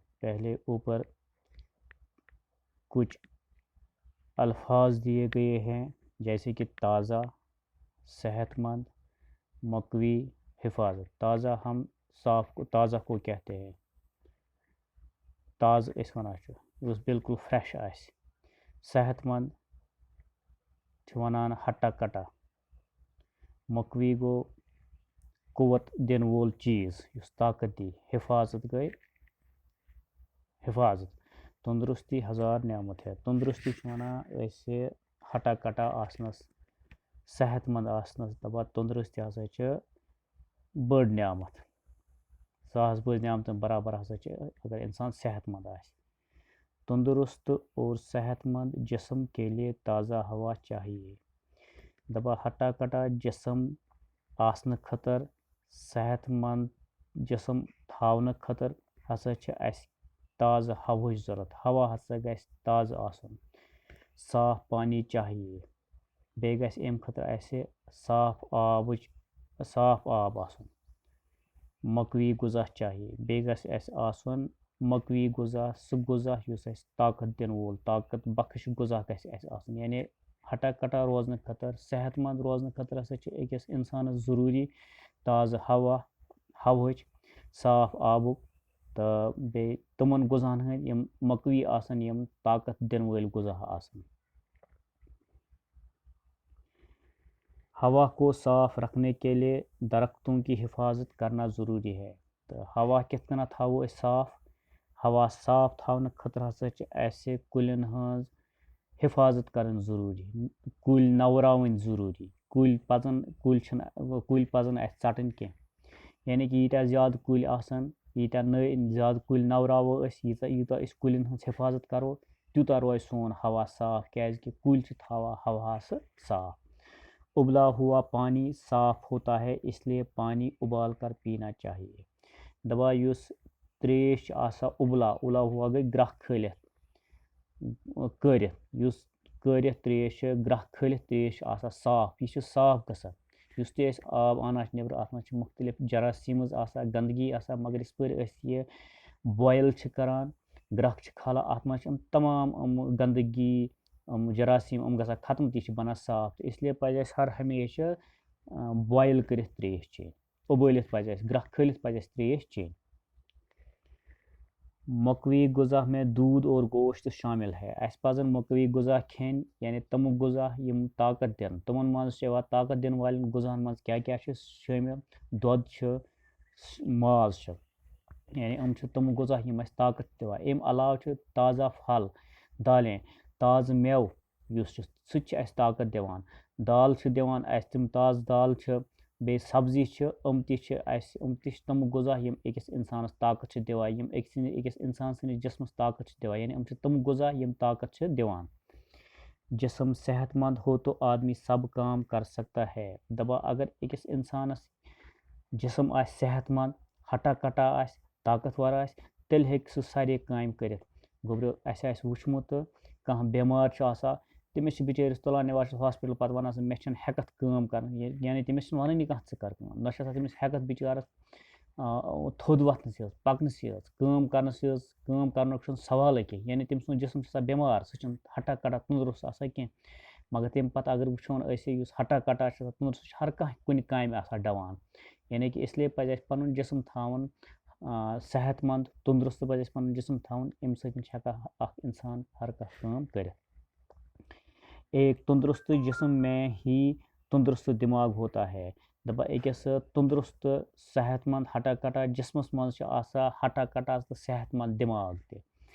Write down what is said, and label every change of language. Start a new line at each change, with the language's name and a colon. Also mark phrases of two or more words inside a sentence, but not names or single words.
Urdu: پہلے اوپر کچھ الفاظ دیے گئے ہیں جیسے کہ تازہ، صحت مند، مقوی، حفاظت۔ تازہ ہم تازہ کو کہتے ہیں۔
Kashmiri: تازہ اس ونان یس بالکل فریش آسہِ۔ صحت مند چھِ ونان ہٹا کٹا۔ مقوی گوٚو قوت دِنہٕ وول چیٖز یُس طاقت دی۔ حفاظت گٔے حفاظت۔
Urdu: تندرستی ہزار نعمت ہے۔
Kashmiri: تندرستی چھِ ونان أسۍ ہٹا کٹا آسنس، صحت مند آسنس دپان تندرستی ہسا چھِ بٔڑ نعمت۔ ساس بٔڑ نعمتن برابر ہسا چھِ اگر انسان صحت مند آسہِ۔
Urdu: تندرست اور صحت مند جسم کے لیے تازہ ہوا چاہیے۔
Kashmiri: دپان ہٹا کٹا جسم آسنہٕ خٲطر، صحت مند جسم تھاونہٕ خٲطر ہسا چھِ اَسہِ تازٕ ہوہٕچ ضروٗرت۔ ہوا ہسا گژھِ تازٕ آسُن۔
Urdu: صاف پانی چاہیے۔
Kashmiri: بیٚیہِ گژھِ اَمہِ خٲطرٕ اَسہِ صاف آب آسُن۔
Urdu: مقوی غذا چاہیے۔
Kashmiri: بیٚیہِ گژھِ اَسہِ آسُن مقوی غذا، سُہ غذا یُس اَسہِ طاقت دِنہٕ وول، طاقت بخش غذا گژھِ اَسہِ آسُن۔ یعنی ہٹا کٹا روزنہٕ خٲطرٕ، صحت مند روزنہٕ خٲطرٕ ہسا چھِ أکِس اِنسانس ضروٗری تازٕ ہوہٕچ، صاف آبُک تہٕ بیٚیہِ تِمن غذاہن ہٕنٛدۍ یِم مقوی آسن، یِم طاقت دِنہٕ وٲلۍ غذا آسن۔
Urdu: ہوا کو صاف رکھنے کے لیے درختوں کی حفاظت کرنا ضروری ہے۔
Kashmiri: تہٕ ہوا کِتھ کٔنۍ تھاوو أسۍ صاف؟ ہوا صاف تھاونہٕ خٲطرٕ ہسا چھِ اَسہِ کُلٮ۪ن ہٕنٛز حفاظت کرٕنۍ ضروٗری۔ کُلۍ نوراوٕنۍ ضروٗری۔ کُلۍ پزن اَسہِ ژٹٕنۍ کینٛہہ۔ یعنی کہ ییٖتیٛاہ زیادٕ کُلۍ آسن، ییٖتیٛاہ زیادٕ کُلۍ نوراوو أسۍ، یوٗتاہ أسۍ کُلٮ۪ن ہٕنٛز حفاظت کرو تیوٗتاہ روزِ سون ہوا صاف، کیٛازِکہِ کُلۍ چھِ تھاوان ہوہَس صاف۔
Urdu: ابلا ہوا پانی صاف ہوتا ہے اس لیے پانی ابال کر پینا چاہیے۔
Kashmiri: دپان یُس تریش چھِ آسان
Urdu: ابلا ہوا
Kashmiri: گٔے گرٛکھ کھٲلِتھ، کٲرِتھ، یُس کٲرِتھ تریش چھِ، گرٛکھ کھٲلِتھ تریش چھِ آسان صاف، یہِ چھِ صاف گژھان۔ یُس تہِ أسۍ آب اَنان چھِ نٮ۪برٕ اَتھ منٛز چھِ مختلف جراثیٖمٕز آسان، گنٛدگی آسان، مگر یِژ پھِر أسۍ یہِ بویِل چھِ کران، گرٛکھ چھِ کھالان اَتھ منٛز چھِ یِم تمام گنٛدگی، جراثیٖم گژھان ختم، تہِ چھِ بنان صاف۔ تہٕ
Urdu: اس لیے
Kashmiri: پزِ اَسہِ ہر ہمیشہِ بویِل کٔرِتھ تریش چیٚنۍ، اُبٲلِتھ پزِ اَسہِ، گرٛکھ کھٲلِتھ پزِ اَسہِ تریش چیٚنۍ۔
Urdu: مقوی غذا میں دودھ اور گوشت شامل ہے۔
Kashmiri: اَسہِ پزن مقوی غذا کھیٚنۍ، یعنی تِم غذا یِم طاقت دِن۔ تِمن منٛز چھِ یِوان طاقت دِنہٕ والٮ۪ن غذاہن منٛز کیٛاہ کیٛاہ چھِ شٲمِل؟ دۄد چھُ، ماز چھُ، یعنی یِم چھِ تِم غذا یِم اَسہِ طاقت دِوان۔ اَمہِ علاوٕ چھِ
Urdu: تازہ پھل، دالیں،
Kashmiri: تازٕ مٮ۪وٕ یُس چھُ سُہ تہِ چھِ اَسہِ طاقت دِوان۔ دال چھِ دِوان اَسہِ تِم تازٕ دال چھِ، بیٚیہِ سبزی چھِ، یِم تہِ چھِ تِم غذا یِم أکِس اِنسانس طاقت چھِ دِوان، یِم أکِس اِنسان سٕنٛدِس جسمس طاقت چھِ دِوان، یعنی یِم چھِ تِم غذا یِم طاقت چھِ دِوان۔
Urdu: جسم صحت مند ہو تو آدمی سب کام کر سکتا ہے۔
Kashmiri: دپان اگر أکِس اِنسانس جسم آسہِ صحت مند، ہٹا کٹا آسہِ، طاقتور آسہِ، تیٚلہِ ہیٚکہِ سُہ سارے کامہِ کٔرِتھ۔ گوٚبرِو اَسہِ آسہِ وٕچھمُت تہٕ کانٛہہ بٮ۪مار چھُ آسان، تٔمِس چھِ بِچٲرِس تُلان نِوان چھِ ہاسپِٹل، پتہٕ ونان سُہ مےٚ چھنہٕ ہٮ۪کتھ کٲم کرٕنۍ، یعنی تٔمِس چھِنہٕ ونٲنی کانٛہہ ژٕ کر کٲم، نہ چھِ آسان تٔمِس ہٮ۪کتھ بِچارس تھوٚد وۄتھنَس یٲژ، پکنَس یٲژ، کٲم کرنس یٲژ، کٲم کرنُک چھُنہٕ سوالٕے کینٛہہ، یعنی تٔمۍ سُنٛد جسم چھُ آسان بٮ۪مار، سُہ چھُنہٕ ہٹا کٹا تندرست آسان کینٛہہ۔ مگر تمہِ پتہٕ اگر وٕچھون أسۍ یُس ہٹا کٹا چھُ آسان تندرست، سُہ چھُ ہر کانٛہہ کُنہِ کامہِ آسان ڈوان۔ یعنی کہ
Urdu: اس لیے
Kashmiri: پزِ اَسہِ پنُن جسم تھاوُن صحت مند، تندرست پزِ اَسہِ پنُن جسم تھاوُن، اَمہِ سۭتۍ چھُ ہٮ۪کان اکھ انسان ہر کانٛہہ کٲم کٔرِتھ۔
Urdu: ایک تندرست جسم میں ہی تندرست دماغ ہوتا ہے۔
Kashmiri: دپان أکِس تندرست صحت مند ہٹا کٹا جسمس منٛز چھُ آسان ہٹا کٹا تہٕ صحت مند دٮ۪ماغ تہِ۔